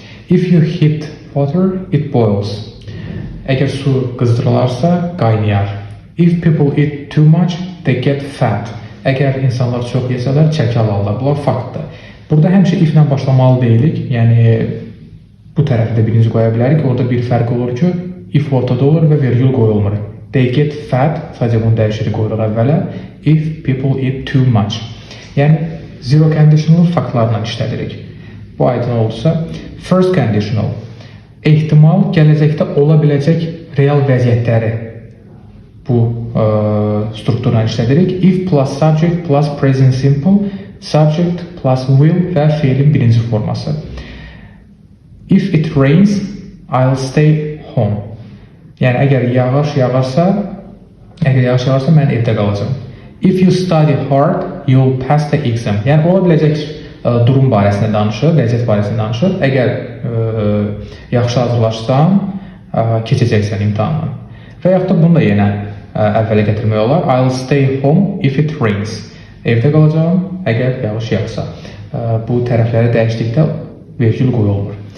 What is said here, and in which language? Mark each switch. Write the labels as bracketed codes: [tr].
[en] If you heat water, it boils. [az] Əgər su qızdırılarsa, qaynayar. [en] If people eat too much, they get fat. [az] Əgər insanlar çox yesələr, çəki alarlar. Bunlar faktdır. Burada həmişə if-lə başlamalı deyilik. Yəni, bu tərəfi də birinci qoya bilərik. Orada bir fərq olur ki, if ortada olur və vergül qoyulmur. [en] They get fat, [az] sadəcə bunu dəyişirik, qoyuruq əvvələ. [en] If people eat too much. Yəni, zero conditional [az] faktlarla işlədirik. Bu aydın olursa, [en] first conditional. [az] Ehtimal gələcəkdə ola biləcək real vəziyyətləri bu strukturla işlədirik. [en] If plus subject plus present simple, subject plus will [az] və feilin birinci forması. [en] If it rains, I'll stay home. [az] Yəni, əgər yağış yağarsa, mən evdə qalacağam. [en] If you study hard, you'll pass the exam. [az] Yəni, ola biləcək durum barəsində danışır, vəziyyət barəsində danışır. Əgər yaxşı hazırlaşsan, keçəcəksən imtahandan. Və yaxud da bunu da yenə əvvələ gətirmək olar. [en] I'll stay home if it rains. [az] Evdə qalacağam, əgər yağış yağsa. Bu tərəfləri dəyişdikdə vergül qoyulmur.